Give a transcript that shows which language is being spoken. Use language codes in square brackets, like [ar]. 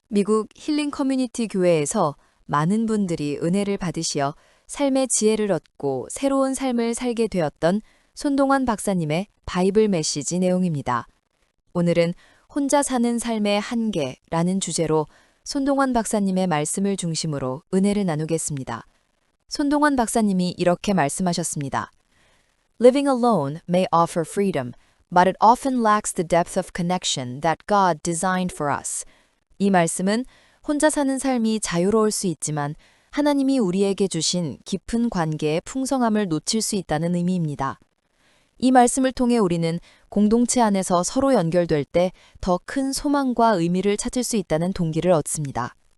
[ko] 미국 힐링 커뮤니티 교회에서 많은 분들이 은혜를 받으시어 삶의 지혜를 얻고 새로운 삶을 살게 되었던 손동환 박사님의 바이블 메시지 내용입니다. 오늘은 혼자 사는 삶의 한계라는 주제로 손동환 박사님의 말씀을 중심으로 은혜를 나누겠습니다. 손동환 박사님이 이렇게 말씀하셨습니다. [en] Living alone may offer freedom, but it often lacks the depth of connection that God designed for us. [ko] 이 말씀은 혼자 사는 삶이 자유로울 수 있지만 하나님이 우리에게 주신 깊은 관계의 풍성함을 놓칠 수 있다는 의미입니다. 이 말씀을 통해 우리는 공동체 안에서 서로 연결될 때 더 큰 소망과 의미를 찾을 수 있다는 동기를 얻습니다.